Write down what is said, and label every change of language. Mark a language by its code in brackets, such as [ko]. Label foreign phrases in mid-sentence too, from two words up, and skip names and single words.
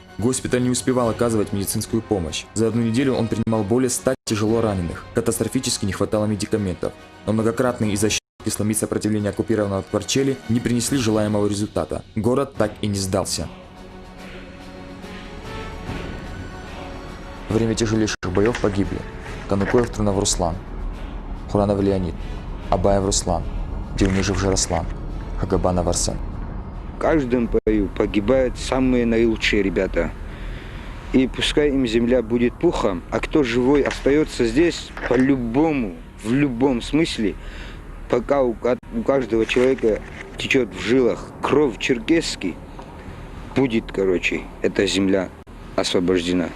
[ru] Госпиталь не успевал оказывать медицинскую помощь. За одну неделю он принимал более 100 тяжело раненых. Катастрофически не хватало медикаментов. Но многократные изощренные сломить сопротивление оккупированного Ткварчели не принесли желаемого результата. Город так и не сдался. Во время тяжелейших боев погибли Канукоев Трунов Руслан, Хуранов Леонид, Абаев Руслан, Дивнижев Жарослан, Хагабанов Арсен. В каждом бою погибают самые наилучшие ребята. И пускай им земля будет пухом, а кто живой остается здесь, по-любому, в любом смысле, пока у каждого человека течет в жилах кровь черкесский, будет, эта земля освобождена.